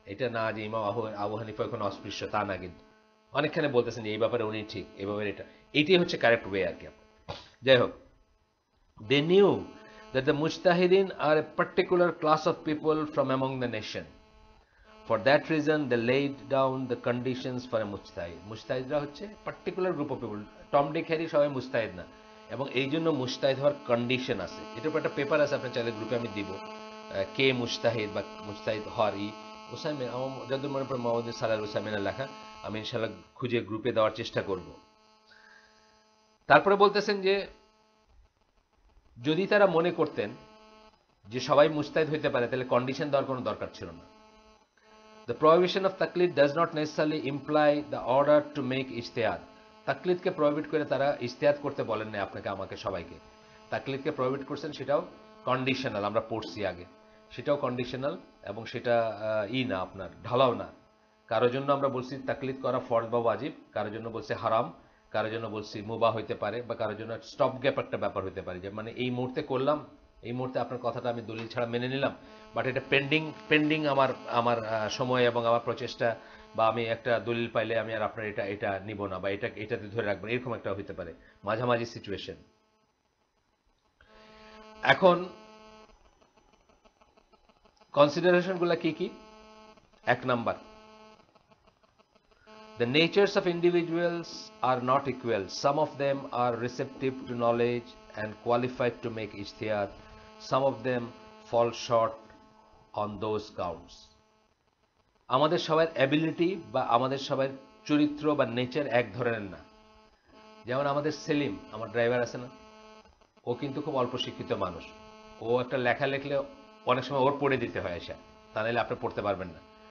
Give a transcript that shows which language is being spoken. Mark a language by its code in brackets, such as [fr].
[bn] এটা না যে ইমাম আবু হানিফা এখন অস্পৃশ্য, তা না, কিন্তু অনেকখানে বলতেছেন যে এই ব্যাপারে উনি ঠিক, এই ব্যাপারে এইটাই হচ্ছে কারেক্ট ওয়ে আর কি। যাই হোক, [en] they knew that the mujtahidin are a particular class of people from among the nation. For that reason they laid down the conditions for a mujtahid. [bn] মুজতাহিদরা হচ্ছে [en] particular group of people, [bn] Tom Dick Harry সবাই মুজতাহিদ না, এবং এই জন্য মুজতাহিদ হওয়ার condition আছে। এটার উপর একটা পেপার আছে, আপনি চাইলে গ্রুপে আমি দিব, কে মুজতাহিদ বা মুজতাহিদ হওয়ার উসাইমিন, আমার যতদূর মনে পড়ে মোহাম্মদ সালাল উসাইমিনের লেখা, আমি ইনশাআল্লাহ খুঁজে গ্রুপে দেওয়ার চেষ্টা করব। তারপরে বলতেছেন যে যদি তারা মনে করতেন যে সবাই মুজতাহিদ হইতে পারে, তাহলে কন্ডিশন দেওয়ার কোনো দরকার ছিল না। [en] The prohibition of taqlid does not necessarily imply the order to make ijtihad. [bn] তাকলিদকে prohibit করে তারা ইজতিহাদ করতে বলেন না আপনাকে, আমাকে, সবাইকে। তাকলিদকে প্রহিবিট করছেন, সেটাও কন্ডিশনাল, আমরা পড়ছি আগে, সেটাও কন্ডিশনাল, এবং সেটা না আপনার ঢালাও না। কারোর জন্য আমরা বলছি তাকলিদ করা ফরজ বা ওয়াজিব, কারোর জন্য বলছি হারাম, কারোর জন্য বলছি মুবাহ হইতে পারে, বা কারোর জন্য স্টপ গ্যাপ একটা ব্যাপার হইতে পারে, যে মানে এই মুহূর্তে করলাম, এই মুহূর্তে আপনার কথাটা আমি দলিল ছাড়া মেনে নিলাম, বাট এটা পেন্ডিং আমার সময় এবং আমার প্রচেষ্টা, বা আমি একটা দলিল পাইলে আমি আর আপনার এটা নিব না, বা এটাতে ধরে রাখবেন, এরকম একটা হইতে পারে মাঝামাঝি সিচুয়েশন। এখন কনসিডারেশন গুলা কি কি? [en] 1 [bn] number, [en] the natures of individuals are not equal. Some of them are receptive to knowledge and qualified to make ijtihad. Some of them fall short on those counts. [bn] আমাদের সবার অ্যাবিলিটি বা আমাদের সবার চরিত্র বা নেচার এক ধরনের না। যেমন আমাদের সেলিম, আমার ড্রাইভার আছে না, ও কিন্তু খুব অল্প শিক্ষিত মানুষ। ও একটা লেখা লিখলে অনেক সময় ওর পড়ে দিতে হয় এসে, তা নাহলে আপনি পড়তে পারবেন না।